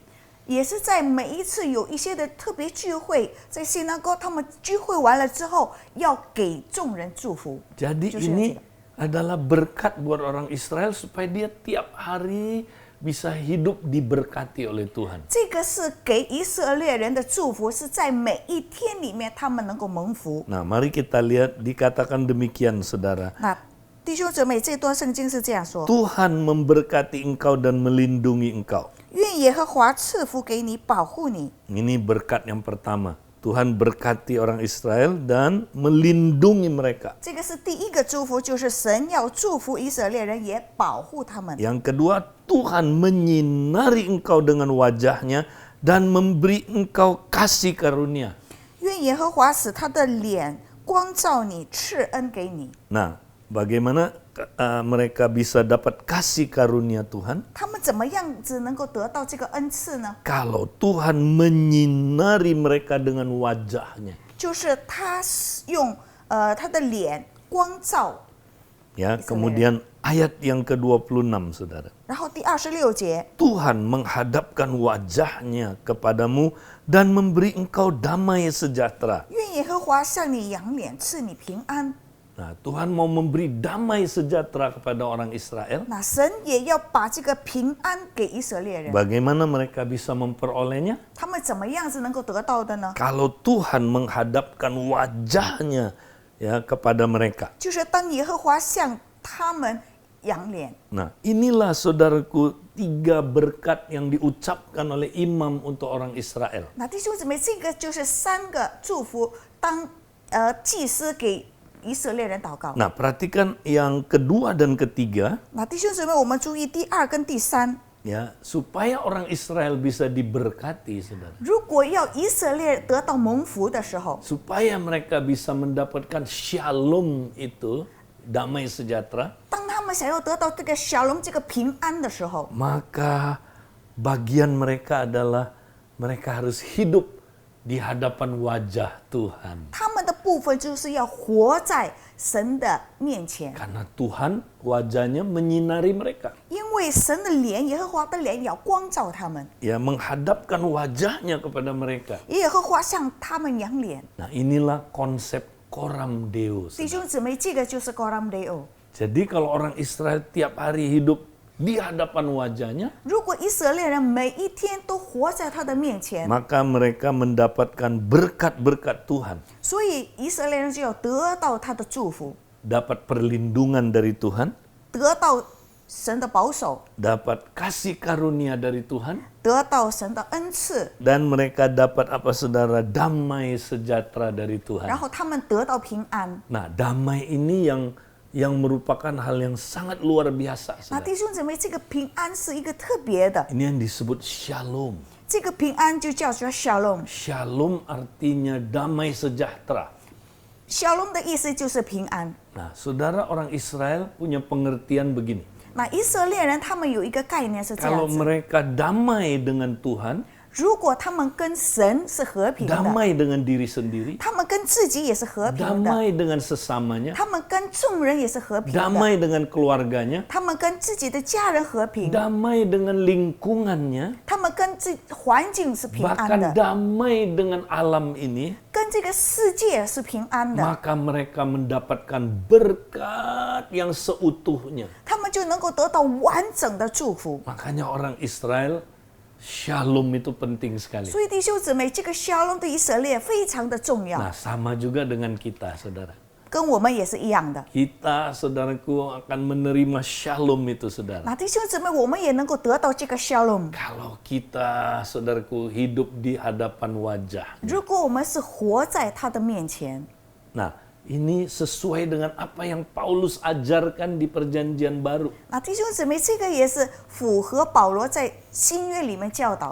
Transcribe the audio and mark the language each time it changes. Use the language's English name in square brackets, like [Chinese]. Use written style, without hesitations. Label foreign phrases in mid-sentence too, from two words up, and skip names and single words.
[Chinese] 也是在每一次有一些的特别聚会，在信那哥他们聚会完了之后，要给众人祝福。 [Indonesian] Jadi [Chinese] 就是要 [Indonesian] ini [Chinese] 记得 [Indonesian] adalah berkat buat orang Israel supaya dia tiap hari bisa hidup diberkati oleh Tuhan. [Chinese] 这个是给以色列人的祝福，是在每一天里面他们能够蒙福。 [Indonesian] Nah, mari kita lihat dikatakan demikian, saudara. [Chinese] 那弟兄姊妹，这段圣经是这样说： [Indonesian] Tuhan memberkati engkau dan melindungi engkau. [Chinese] 愿耶和华赐福给你，保护你。 [Indonesian] Ini berkat yang pertama. Tuhan berkati orang Israel dan melindungi mereka. [Chinese] 这个是第一个祝福，就是神要祝福以色列人，也保护他们。 [Indonesian] Yang kedua, Tuhan menyinari engkau dengan wajahnya dan memberi engkau kasih karunia. [Chinese] 愿耶和华使他的脸光照你，赐恩给你。 [Indonesian] Nah, bagaimana mereka bisa dapat kasih karunia Tuhan? [Chinese] 他们怎么样子能够得到这个恩赐呢？ [Indonesian] Kalau Tuhan menyinari mereka dengan wajahnya. [Chinese] 就是他用他的脸光照。 [Indonesian] Ya, Israel. kemudian ayat yang ke-26, saudara. [Chinese] 然后第26节， [Indonesian] Tuhan menghadapkan wajahnya kepadamu dan memberi engkau damai sejahtera. [Chinese] 愿耶和华向你仰脸，赐你平安。 [Indonesian] Nah, Tuhan mau memberi damai sejahtera kepada orang Israel. [Chinese] 那神也要把这个平安给以色列人。 [Indonesian] Bagaimana mereka bisa memperolehnya? [Chinese] 他们怎么样子能够得到的呢？ [Indonesian] Kalau Tuhan menghadapkan wajahnya ya kepada mereka. [Chinese] 就是当耶和华向他们仰脸。 [Indonesian] Nah, inilah saudaraku 3 berkat yang diucapkan oleh imam untuk orang Israel. [Chinese] 那弟兄姊妹，这个就是3个祝福，当祭司给以色列人祷告。 [Indonesian] Nah, perhatikan yang kedua dan ketiga, [Chinese] 那弟兄姊妹，我们注意第2跟第3。 [Indonesian] ya, supaya orang Israel bisa diberkati, saudara. [Chinese] 如果要以色列得到蒙福的时候， [Indonesian] Supaya mereka bisa mendapatkan shalom itu, damai sejahtera, [Chinese] 当他们想要得到这个小龙这个平安的时候， [Indonesian] maka bagian mereka adalah mereka harus hidup di hadapan wajah Tuhan. [Chinese] 他们的部分就是要活在神的面前， [Indonesian] Karena Tuhan wajahnya menyinari mereka. [Chinese] 因为神的脸，耶和华的脸要光照他们， [Indonesian] Ya, menghadapkan wajahnya kepada mereka. [Chinese] 耶和华向他们仰脸。 [Indonesian] Nah, inilah konsep [Latin] Coram Deo. [Chinese] 弟兄姊妹，这个就是 [Latin] Coram Deo。 [Indonesian] Jadi kalau orang Israel tiap hari hidup di hadapan wajahnya, [Chinese] 如果以色列人每一天都活在他的面前， [Indonesian] maka mereka mendapatkan berkat-berkat Tuhan. [Chinese] 所以以色列人就要得到他的祝福， [Indonesian] Dapat perlindungan dari Tuhan, [Chinese] 得到神的保守， [Indonesian] dapat kasih karunia dari Tuhan, [Chinese] 得到神的恩赐， [Indonesian] dan mereka dapat apa saudara? Damai sejahtera dari [Chinese] 然 [Indonesian] Tuhan. [Chinese] 后他们得到平安。 [Indonesian] Nah, damai ini yang merupakan hal yang sangat luar biasa. [Chinese] 那 [Indonesian] saudara. [Chinese] 弟兄姊妹，这个平安是一个特别的， [Indonesian] Ini yang disebut shalom. [Chinese] 这个平安就叫做 Shalom。 [Indonesian] Shalom artinya damai sejahtera. [Chinese] Shalom 的意思就是平安。 [Indonesian] Nah, saudara, orang Israel punya pengertian begini. [Chinese] 那以色列人他们有一个概念是这 [Indonesian] Kalau [Chinese] 样子： [Indonesian] mereka damai dengan Tuhan, [Chinese] 如果他们跟神是和平的， [Indonesian] damai dengan diri sendiri, [Chinese] 他们跟自己也是和平的， [Indonesian] damai dengan sesamanya, [Chinese] 他们跟众人也是和平的， [Indonesian] damai dengan keluarganya, [Chinese] 他们跟自己的家人和平， [Indonesian] damai dengan lingkungannya, [Chinese] 他们跟环境是平安 [Indonesian] bahkan [Chinese] 的， [Indonesian] damai dengan alam ini, [Chinese] 跟这个世界是平安的， [Indonesian] maka mereka mendapatkan berkat yang seutuhnya. [Chinese] 他们就能够得到完整的祝福。 [Indonesian] Makanya orang Israel, shalom itu penting sekali. [Chinese] 所以弟兄姊妹，这个 Shalom 对以色列非常的重要， [Indonesian] Nah, sama juga dengan kita, saudara. [Chinese] 跟我们也是一样的。 [Indonesian] Kita, saudaraku, akan menerima shalom itu, saudara. [Chinese] 那弟兄姊妹，我们也能够得到这个 Shalom。 [Indonesian] Kalau kita, saudaraku, hidup di hadapan wajah. [Chinese] 如果我们是活在他的面前， [Indonesian] Nah, ini sesuai dengan apa yang Paulus ajarkan di Perjanjian Baru. [Chinese] 那弟兄姊妹，这个也是符合保罗在新约里面教导